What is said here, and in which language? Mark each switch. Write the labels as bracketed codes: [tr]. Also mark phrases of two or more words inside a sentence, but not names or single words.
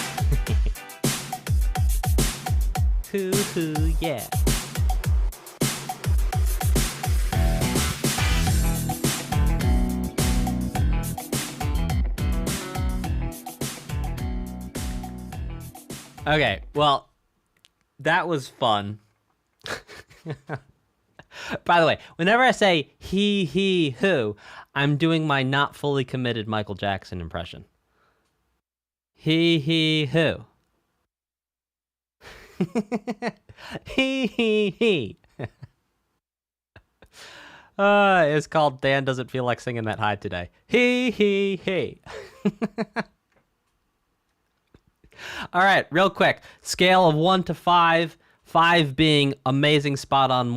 [en] Hoo hoo, yeah. Okay, well, that was fun. By the way, whenever I say hee hee hoo, I'm doing my not fully committed Michael Jackson impression. Hee hee hoo. Hee hee hee. It's called Dan Doesn't Feel Like Singing That High Today. Hee hee hee. All right, real quick. Scale of 1 to 5. 5 being amazing, spot on.